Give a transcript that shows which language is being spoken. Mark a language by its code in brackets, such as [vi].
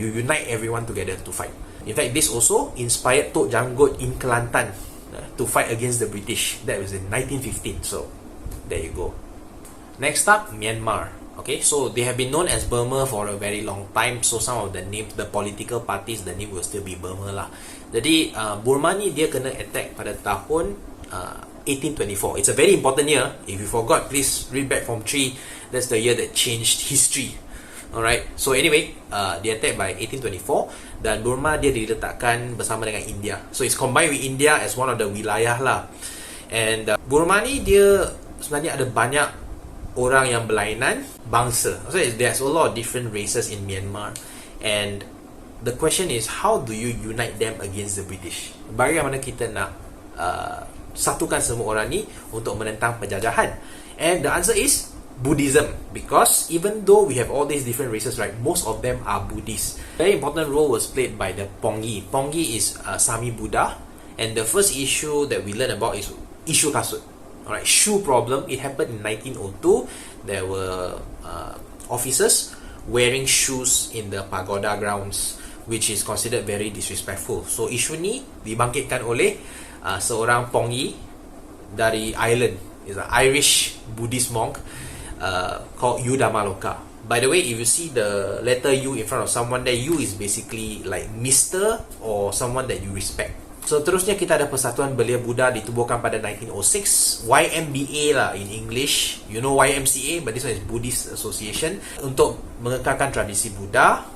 [en] You unite everyone together to fight. In fact, this also inspired Tok Janggut in Kelantan to fight against the British. That was in 1915. So there you go. Next up, Myanmar. Okay, so they have been known as Burma for a very long time. So some of the names, the political parties, the name will still be Burma lah. [ms] Jadi Burma ni dia kena attack pada tahun 1824. [en] It's a very important year. If you forgot, please read back from 3. That's the year that changed history. Alright, so anyway, [ms] dia attack by 1824, dan Burma dia diletakkan bersama dengan India. [en] So it's combined with India as one of the wilayah lah. [ms] And Burma ni dia sebenarnya ada banyak orang yang berlainan bangsa. [en] So there's a lot of different races in Myanmar, and the question is, how do you unite them against the British? [ms] Bagaimana kita nak satukan semua orang ni untuk menentang penjajahan? [en] And the answer is Buddhism, because even though we have all these different races, right, most of them are Buddhist. Very important role was played by the Pongi. Pongi is Sami Buddha, and the first issue that we learn about is issue kasut. Alright, shoe problem. It happened in 1902. There were officers wearing shoes in the pagoda grounds, which is considered very disrespectful. [ms] So isu ni dibangkitkan oleh seorang Pongi dari Ireland. [en] Is an Irish Buddhist monk called Udamaloka. By the way, if you see the letter U in front of someone there, U is basically like Mr. or someone that you respect. [ms] So terusnya kita ada Persatuan Belia Buddha, ditubuhkan pada 1906. [en] YMBA lah in English. You know YMCA, but this one is Buddhist Association, [ms] untuk mengekalkan tradisi Buddha.